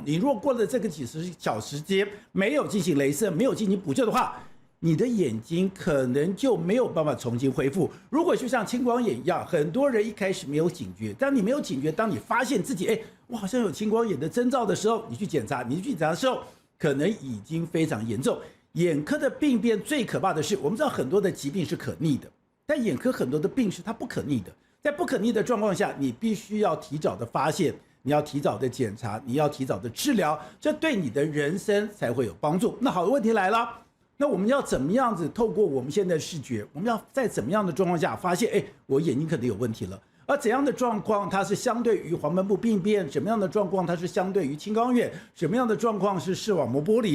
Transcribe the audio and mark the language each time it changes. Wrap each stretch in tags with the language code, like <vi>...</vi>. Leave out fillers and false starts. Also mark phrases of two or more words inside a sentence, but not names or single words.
<zh>你若過了這個幾十小時間沒有進行雷射，沒有進行補救的話，你的眼睛可能就沒有辦法重新恢復。如果就像青光眼一樣，很多人一開始沒有警覺，當你沒有警覺，當你發現自己我好像有青光眼的徵兆的時候，你去檢查的時候，可能已經非常嚴重。眼科的病变最可怕的是，我們知道很多的疾病是可逆的，但眼科很多的病是它不可逆的。在不可逆的狀況下，你必須要提早的發現，你要提早的檢查，你要提早的治療，這對你的人生才會有幫助。那好的問題來了，那我們要怎麼樣子透過我們現在的視覺，我們要在怎麼樣的狀況下發現，我眼睛可能有問題了？而怎樣的狀況它是相對於黃斑部病變，什麼樣的狀況它是相對於青光眼，什麼樣的狀況是視網膜剝離？</zh>